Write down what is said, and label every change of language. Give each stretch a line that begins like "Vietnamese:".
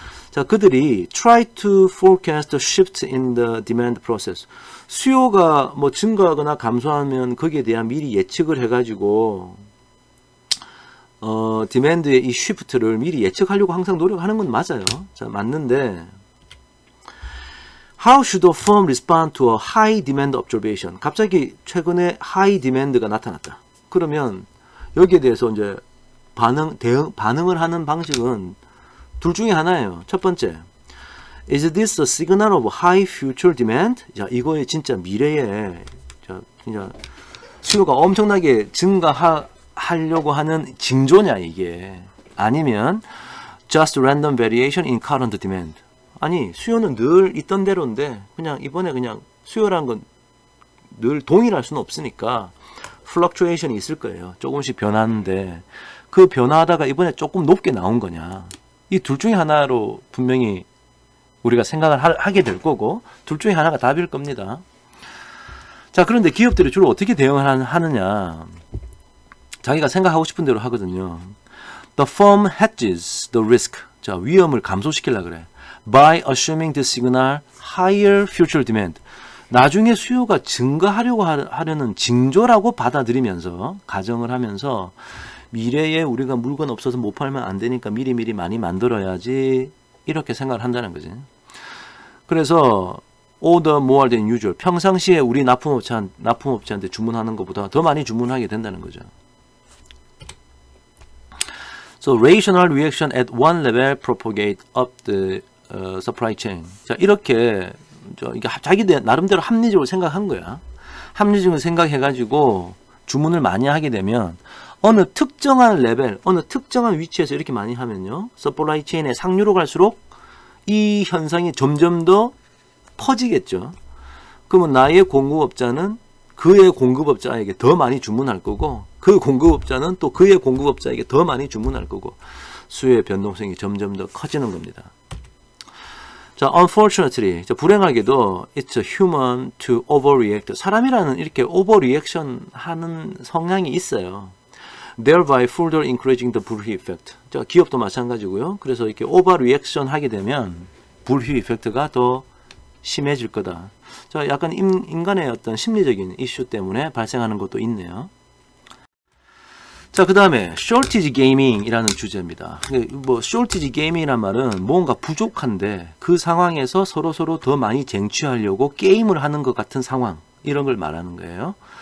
English: 자, 그들이 try to forecast shift in the demand process.
Korean: 수요가 뭐 증가하거나 감소하면 거기에 대한 미리 예측을 해가지고 디맨드의 이 쉬프트를 미리 예측하려고 항상 노력하는 건 맞아요.
English: 자, 맞는데 How should a firm respond to a high demand observation?
Korean: 갑자기 최근에 high demand 가 나타났다. 그러면 여기에 대해서 이제 반응을 하는 방식은 둘 중에 하나예요.
English: 첫 번째, Is this a signal of high future demand?
Korean: 자, 이거에 진짜 미래에 진짜 수요가 엄청나게 증가하려고 하는 징조냐 이게?
English: 아니면 just random variation in current demand?
Korean: 아니, 수요는 늘 있던 대로인데 그냥 이번에 그냥 수요라는 건 늘 동일할 수는 없으니까 플럭추에이션이 있을 거예요. 조금씩 변하는데 그 변화하다가 이번에 조금 높게 나온 거냐? 이 둘 중에 하나로 분명히 우리가 생각을 하게 될 거고 둘 중에 하나가 답일 겁니다. 자, 그런데 기업들이 주로 어떻게 대응을 하느냐? 자기가 생각하고 싶은 대로 하거든요.
English: The firm hedges the risk.
Korean: 자, 위험을 감소시키려고 그래.
English: By assuming the signal higher future demand.
Korean: 나중에 수요가 증가하려고 하려는 징조라고 받아들이면서 가정을 하면서 미래에 우리가 물건 없어서 못 팔면 안 되니까 미리미리 많이 만들어야지 이렇게 생각을 한다는 거지.
English: 그래서 order more than usual.
Korean: 평상시에 우리 납품업체한테 주문하는 것보다 더 많이 주문하게 된다는 거죠.
English: So rational reaction at one level propagate up the supply chain.
Korean: 자, 이렇게 이게 자기 나름대로 합리적으로 생각한 거야. 합리적으로 생각해가지고 주문을 많이 하게 되면 어느 특정한 레벨, 어느 특정한 위치에서 이렇게 많이 하면요, 서플라이 체인의 상류로 갈수록 이 현상이 점점 더 퍼지겠죠. 그러면 나의 공급업자는 그의 공급업자에게 더 많이 주문할 거고, 그 공급업자는 또 그의 공급업자에게 더 많이 주문할 거고, 수요의 변동성이 점점 더 커지는 겁니다.
English: 자, unfortunately, 불행하게도 it's a human to overreact.
Korean: 사람이라는 이렇게 overreaction 하는 성향이 있어요.
English: thereby further encouraging the 불휘 effect.
Korean: 자, 기업도 마찬가지고요. 그래서 이렇게 overreaction 하게 되면 불휘 이펙트가 더 심해질 거다. 자, 약간 인간의 어떤 심리적인 이슈 때문에 발생하는 것도 있네요. 자, 그 다음에 shortage gaming이라는 주제입니다. 뭐 shortage gaming이란 말은 뭔가 부족한데 그 상황에서 서로 더 많이 쟁취하려고 게임을 하는 것 같은 상황, 이런 걸 말하는 거예요.